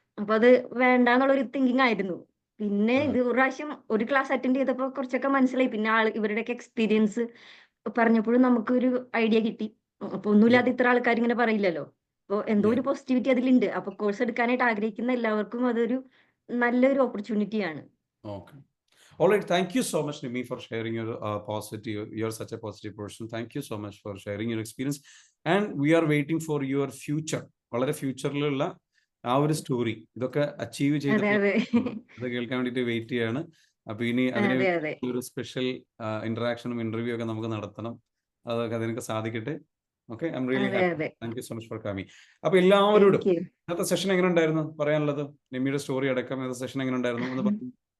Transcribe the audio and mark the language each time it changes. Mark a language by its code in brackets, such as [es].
[ml] അപ്പൊ അത് വേണ്ടാന്നുള്ളൊരു തിങ്കിങ് ആയിരുന്നു. പിന്നെ ഇത് ഒരു പ്രാവശ്യം ഒരു ക്ലാസ് അറ്റൻഡ് ചെയ്തപ്പോ കുറച്ചൊക്കെ മനസ്സിലായി. പിന്നെ ഇവരുടെയൊക്കെ എക്സ്പീരിയൻസ് പറഞ്ഞപ്പോഴും നമുക്കൊരു ഐഡിയ കിട്ടി. അപ്പൊ ഒന്നുമില്ലാതെ ഇത്ര ആൾക്കാർ ഇങ്ങനെ പറയില്ലല്ലോ. അപ്പൊ എന്തോ ഒരു പോസിറ്റിവിറ്റി അതിലുണ്ട്. അപ്പൊ കോഴ്സ് എടുക്കാനായിട്ട് ആഗ്രഹിക്കുന്ന എല്ലാവർക്കും അതൊരു നല്ലൊരു ഓപ്പർച്യൂണിറ്റിയാണ്. [en] Okay. All right. Thank you so much, Nimi, for sharing your positive. You're such a positive person. Thank you so much for sharing your experience. And we are waiting for your future. [ml] വളരെ ഫ്യൂച്ചറിലുള്ള ആ ഒരു story ഇതൊക്കെ achieve ചെയ്ത് അത് കേൾക്കാൻ വേണ്ടിയിട്ട് wait ചെയ്യാണ്. അപ്പൊ ഇനി അതിന് ഒരു സ്പെഷ്യൽ ഇന്ററാക്ഷനും ഇന്റർവ്യൂ ഒക്കെ നമുക്ക് നടത്തണം. അതൊക്കെ അതിനൊക്കെ സാധിക്കട്ടെ. [en] Okay, I am really happy. Thank you so much for coming. [ml] അപ്പൊ എല്ലാവരോടും ഇന്നത്തെ സെഷൻ എങ്ങനെ ഉണ്ടായിരുന്നു പറയാനുള്ളത്? നിമ്മിയുടെ സ്റ്റോറി അടക്കം ഇന്നത്തെ സെഷൻ എങ്ങനെ ഉണ്ടായിരുന്നു എന്ന് പറഞ്ഞു.